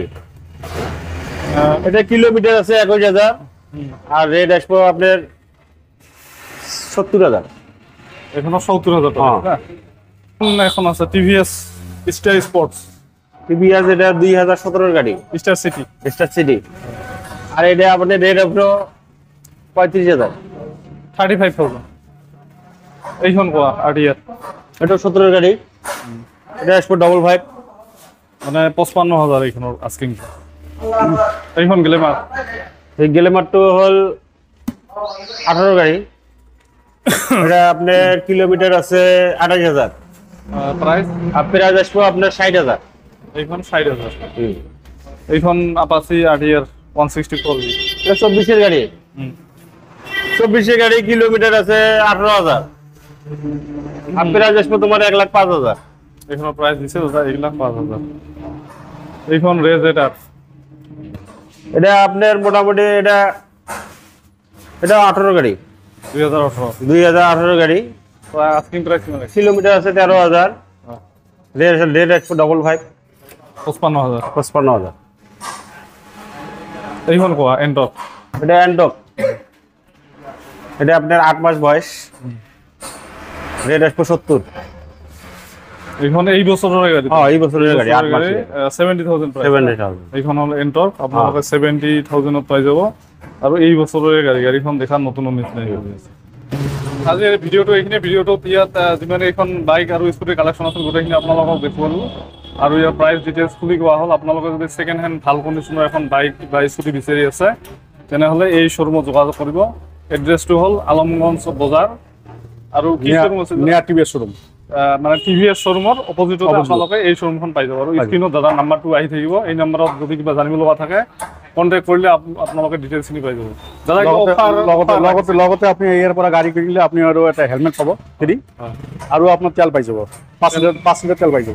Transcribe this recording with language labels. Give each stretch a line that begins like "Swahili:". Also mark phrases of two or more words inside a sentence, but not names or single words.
Bangla: এটা কিলোমিটার আছে 21,000, আর রেট আসবো আপনার 70,000। এখনো 70,000 টাকা। হ্যাঁ। এখন আছে TVS Star Sports, টিভিএস, এটা 2017-এর গাড়ি, Star City। স্টার সিটি। আর এটা আপনার রেট হলো 35,000।
Assamese: 35,000। এইখন কোৱা RTR।
Bangla: এটা 17-এর গাড়ি, এটা আসবো 55।
Assamese: মানে 55,000 এইখনৰ আস্কিং। এইখন গ্লেমার।
Bangla: এই গ্লেমারটো হল 18-এর গাড়ি, এটা আপনার কিলোমিটার আছে 28,000। প্রাইস আর প্রাইস আসবো আপনার 60,000।
Assamese: এইখন 60,000। এইখন Apache RTR 164V।
Bangla: এটা 24-এর গাড়ি, 24-এর গাড়ি, কিলোমিটার আছে 18,000। আর প্রাইস আসবো তোমার 1,05,000।
Assamese: এইখনৰ প্রাইস দিছে দাদা 1,05,000। এইখন রেজেটার।
Bangla: এটা আপনার মোটামুটি এটা 18 গাড়ি, 2018। 2018 গাড়ি,
English: asking price
Assamese: কিমান আছে?
Bangla: কিলোমিটার আছে 13,000। রেট আসবো 55। 55,000। 55,000।
Assamese: এইখন কোৱা এন্টক।
Bangla: এটা অ্যান্টক, এটা আপনার 8 মাস বয়স, রেট আসবো 70।
Assamese: এইখন এই বছৰৰ গাড়ী।
Bangla: হ্যাঁ, এই বছরের গাড়ি, 8 মাস 70,000 প্রাইস। 70,000।
Assamese: এইখন হ'ল এন্টক, আপোনালোকে 70,000 পাই যাব। আৰু এই বছৰৰে গাড়ীখন দেখাত নতুন নিচিনা হৈ আছে। আজি ভিডিঅ'টো এইখিনি। ভিডিঅ'টোত ইয়াত যিমান এইখন বাইক আৰু স্কুটিৰ কালেকশ্যন আছিল গোটেইখিনি আপোনালোকক দেখুৱালোঁ। আৰু ইয়াৰ
English: price details
Assamese: খুলি কোৱা হ'ল। আপোনালোকে যদি
English: second hand
Assamese: ভাল কণ্ডিশ্যনৰ এখন বাইক বা স্কুটি বিচাৰি আছে তেনেহ'লে এই শ্ব'ৰুমত যোগাযোগ কৰিব। এড্ৰেছটো হ'ল আলমগঞ্জ বজাৰ। আৰু কি শ্ব'ৰুম আছে?
Bangla: নেয়া টিভিএস শোরুম।
Assamese: মানে TVS শ্ব'ৰুমৰ অপজিটত আপোনালোকে এই শ্ব'ৰুমখন পাই যাব। আৰু স্ক্ৰীণত দাদাৰ নাম্বাৰটো আহি থাকিব। এই নাম্বাৰত যদি কিবা জানিব লগা থাকে কণ্টেক্ট কৰিলে আপোনালোকে ডিটেইলছখিনি পাই যাব। দাদা লগতে আপনি ইয়াৰ পৰা গাড়ী কিনিলে আপনি আৰু এটা হেলমেট পাব ফ্ৰী, আৰু আপোনাৰ তেল পাই যাব 5 লিটাৰ তেল পাই যাব।